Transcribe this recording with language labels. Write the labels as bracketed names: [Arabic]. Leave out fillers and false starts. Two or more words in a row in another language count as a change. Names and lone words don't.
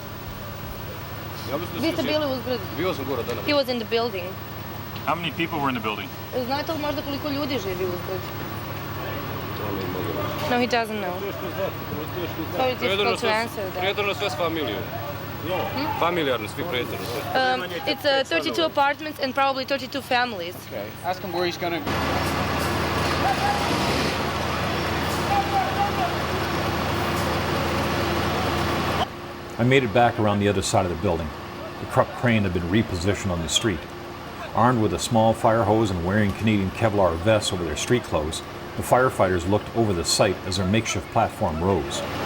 [Bosnian] Vi ste bili u zgradi? Bio sam gore danas. [English] He was in the building. How many people were in the building? [Bosnian] Znate li možda koliko ljudi živi u zgradi? [English] No, he doesn't know. So it's difficult to answer that. [Bosnian] Prijetorno sve s familijom. Familijarno, svi prijetorno sve. [English] It's 32 apartments and probably 32 families. Okay. Ask him where he's gonna go. I made it back around the other side of the building. The truck crane had been repositioned on the street. Armed with a small fire hose and wearing Canadian Kevlar vests over their street clothes, the firefighters looked over the site as their makeshift platform rose.